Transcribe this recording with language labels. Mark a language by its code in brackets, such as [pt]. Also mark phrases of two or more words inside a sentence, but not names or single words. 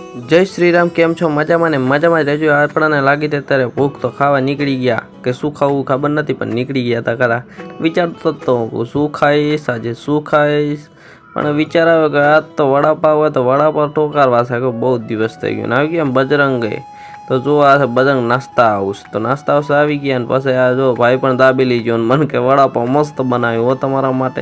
[gu] જય શ્રી રામ। કેમ છો? મજામાં ને મજામાં જ રહેજો। આપણાને લાગી તે ત્યારે ભૂખ તો ખાવા निकળી ગયા કે શું ખાવું ખબર નથી, પણ નીકળી ગયા તા ખરા। વિચારતો તો શું ખાઈશ આજે, શું ખાઈશ, પણ વિચાર આવ્યો કે આજ તો વડાપાવ હોય તો વડાપાવ ટોકારવા છે કે બહુ દિવસ થઈ ગયો ને આવી ગયા બજરંગે। તો જો આ છે બજરંગ નાસ્તા હાઉસ। તો નાસ્તા હાઉસ આવી ગયા ને પછી આ જો ભાઈ પણ દાબી લીજો ને મને કે વડાપાવ મસ્ત બનાવ્યો હો તમારા માટે।